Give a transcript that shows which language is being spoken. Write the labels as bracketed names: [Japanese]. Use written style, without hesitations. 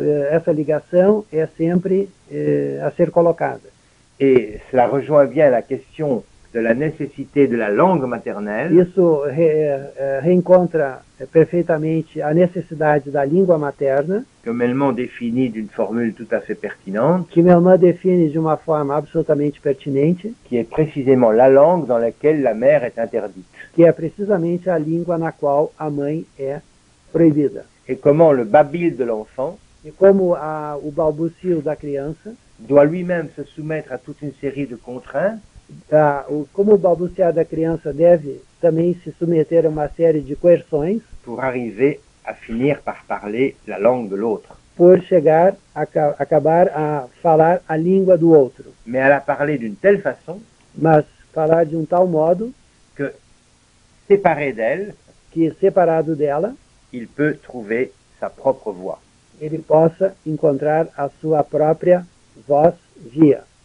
[Portuguese] essa ligação é sempre a ser colocada. [French] Et cela rejoint bien la question de la nécessité de la langue maternelle, [Portuguese] Isso reencontra perfeitamente a necessidade da língua materna, [French] que Melman définit d'une formule tout à fait pertinente, [Portuguese] que Melman define de uma forma absolutamente pertinente, [French] qui est précisément la langue dans laquelle la mère est interdite. [Portuguese] que é precisamente a língua na qual a mãe é proibida. [French] Et comment le babil de l'enfant [Portuguese] E como o balbucio da criança, [French] doit lui-même se soumettre à toute une série de contraintes, [Portuguese] como o balbuciar da criança deve também se submeter a uma série de coerções [French] pour arriver à finir par parler la langue de l'autre. [Portuguese] por chegar a acabar a falar a língua do outro. [French] Mais à la parler d'une telle façon [Portuguese] Mas falar de um tal modo [French] que, séparé d'elle, [Portuguese] que, separado dela, [French] il peut trouver sa propre voix. [Portuguese] ele possa encontrar a sua própria voz via.